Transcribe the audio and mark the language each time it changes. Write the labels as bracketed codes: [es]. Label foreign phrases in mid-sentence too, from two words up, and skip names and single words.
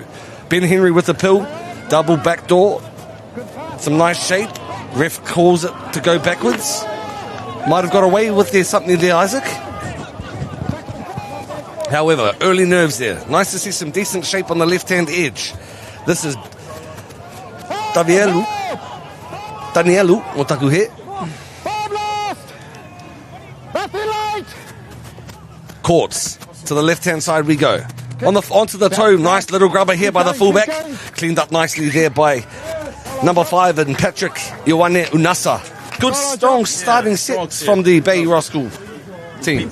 [en] Ben Henry with the pill, double backdoor, some nice shape. Ref calls it to go backwards. Might have got away with something there, Isaac. However, early nerves there. Nice to see some decent shape on the left-hand edge. This is Danielu o taku he. Courts. To the left-hand side we go. Onto the toe. Nice little grubber here by the fullback. Cleaned up nicely there by Number 5 and Patrick Ioane Unasa. Good, strong starting sets from the Bay Roskill team.